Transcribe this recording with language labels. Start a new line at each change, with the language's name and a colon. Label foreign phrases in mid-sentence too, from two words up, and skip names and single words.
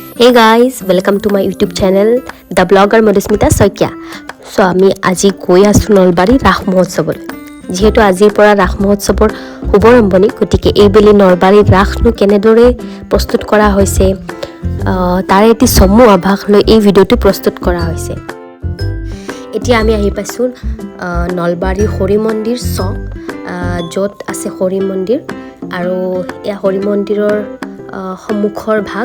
English: Hey guys, welcome to my YouTube channel, The Blogger Madhusmita Soikia.
Assamese: So আমি আজি গৈ আছো নলবাৰী ৰাস মহোৎসৱত। যেহেতু আজিৰ পৰা ৰাস মহোৎসৱৰ শুভাৰম্ভণি, গতিকে এইবেলি নলবাৰীৰ ৰাসনো কেনেদৰে প্ৰস্তুত কৰা হৈছে তাৰ এটি চমু আভাস লৈ এই ভিডিঅ'টো প্ৰস্তুত কৰা হৈছে। এতিয়া আমি আহি পাইছোঁ নলবাৰী হৰি মন্দিৰ চক, য'ত আছে হৰি মন্দিৰ, আৰু এই হৰি মন্দিৰৰ সন্মুখৰ ভাগ।